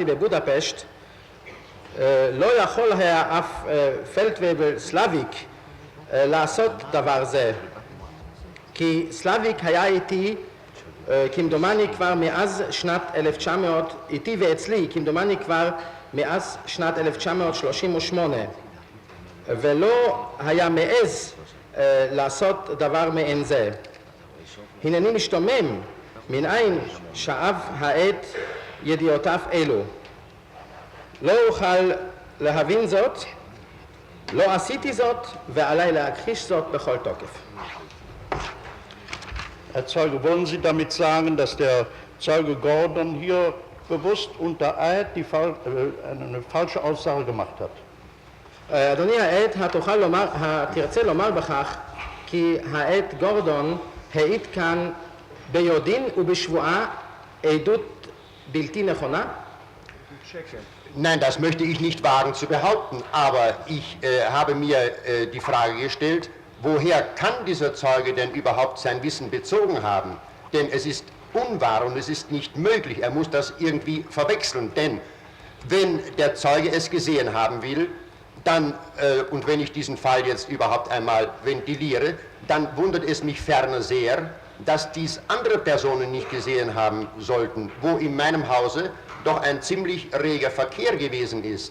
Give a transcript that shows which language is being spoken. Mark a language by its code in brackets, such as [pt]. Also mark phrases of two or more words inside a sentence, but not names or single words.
[he] בבודפשט לא יכול היה אף פלדוול סלאביק לעשות דבר זה, כי סלאביק היה איתי כמדומני כבר מאז שנת 1900, איתי ואצלי כמדומני כבר מאז שנת 1938, ולא היה מעז לעשות דבר מעין זה. הנני משתומם מנין שאב העד ידיעותיו אלו. לא אוכל להבין זאת, לא עשיתי זאת, ועליי להכחיש זאת בכל תוקף. [de] Herr Zeuge, wollen Sie damit sagen, dass der Zeuge Gordon hier bewusst unter Eid eine falsche Aussage gemacht hat? [he] אדוני העד, תרצה לומר בכך כי העד גורדון העיד כאן ביודעין ובשבועה עדות בלתי נכונה? [de] Nein, das möchte ich nicht wagen zu behaupten, aber ich habe mir die Frage gestellt, woher kann dieser Zeuge denn überhaupt sein Wissen bezogen haben? Denn es ist unwahr und es ist nicht möglich, er muss das irgendwie verwechseln, denn wenn der Zeuge es gesehen haben will, dann, und wenn ich diesen Fall jetzt überhaupt einmal ventiliere, dann wundert es mich ferner sehr, dass dies andere Personen nicht gesehen haben sollten, wo in meinem Hause doch ein ziemlich reger Verkehr gewesen ist.